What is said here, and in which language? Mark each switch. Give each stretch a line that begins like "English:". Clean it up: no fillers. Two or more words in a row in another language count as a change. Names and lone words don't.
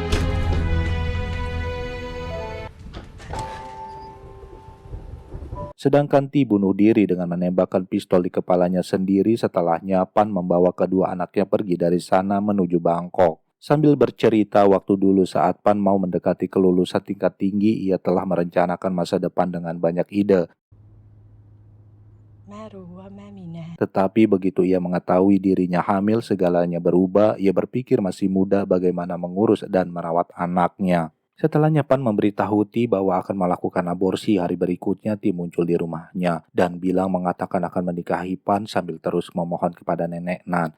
Indonesian: Sedangkan Ti bunuh diri dengan menembakkan pistol di kepalanya sendiri. Setelahnya Pan membawa kedua anaknya pergi dari sana menuju Bangkok. Sambil bercerita waktu dulu saat Pan mau mendekati kelulusan tingkat tinggi, ia telah merencanakan masa depan dengan banyak ide.
Thai: แม่รู้ว่าแม่มีแนน
Indonesian: Tetapi begitu ia mengetahui dirinya hamil, segalanya berubah. Ia berpikir masih muda bagaimana mengurus dan merawat anaknya. Setelahnya Pan memberitahu Ti bahwa akan melakukan aborsi. Hari berikutnya Ti muncul di rumahnya dan bilang mengatakan akan menikahi Pan sambil terus memohon kepada nenek Nan.